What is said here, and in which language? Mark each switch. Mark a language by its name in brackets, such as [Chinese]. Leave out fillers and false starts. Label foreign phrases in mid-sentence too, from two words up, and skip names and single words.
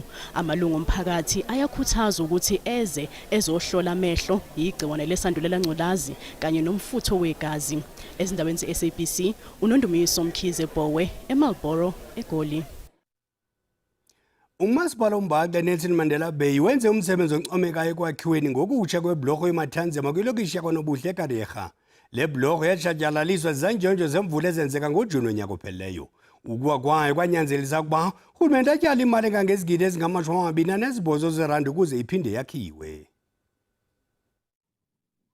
[Zulu] Amalungu omphakathi ayakhuthaza ukuthi ezohlola amehlo, igciwane lesandulela ngculazi kanye nomfutho wegazi. Ezindaweni ze-SABC, uNondumiso Mkhize Bowe, eMarlborough, eGoli. [Xhosa] Umasipala uMbandla Nelson Mandela Bay wenze umsebenzi oncomekayo ekwakhiweni ngokutsha kweblorho eMathanzima kwilokishi yaKwaNobuhle eKareha. Le blorho yatshatyalaliswa zizanjonjo zemvula ezenzeka ngoJuni onyaka ophelileyo. Ukuwa kwayo kwanyanzelisa ukuba urhulumente atyale imali engangezigidi ezingama-28 zeerandi ukuze iphinde yakhiwe.